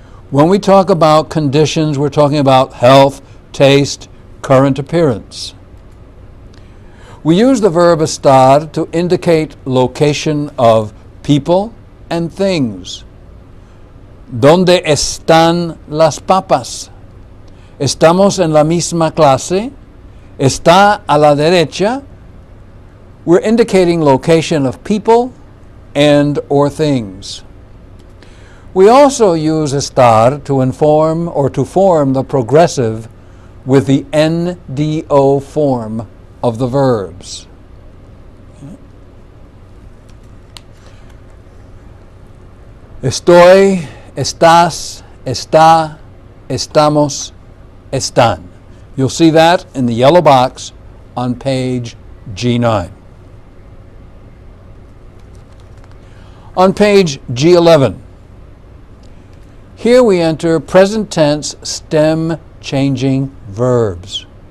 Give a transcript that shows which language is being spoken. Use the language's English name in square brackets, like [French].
[English] When we talk about conditions, we're talking about health, taste, current appearance. We use the verb estar to indicate location of people and things. [Spanish] ¿Dónde están las papas? ¿Estamos en la misma clase? ¿Está a la derecha? [English] We're indicating location of people and or things. We also use estar to inform or to form the progressive with the NDO form of the verbs. [Spanish] Estoy, estás, está, estamos, están. [English] You'll see that in the yellow box on page G9. On page G11, here we enter present tense stem changing verbs.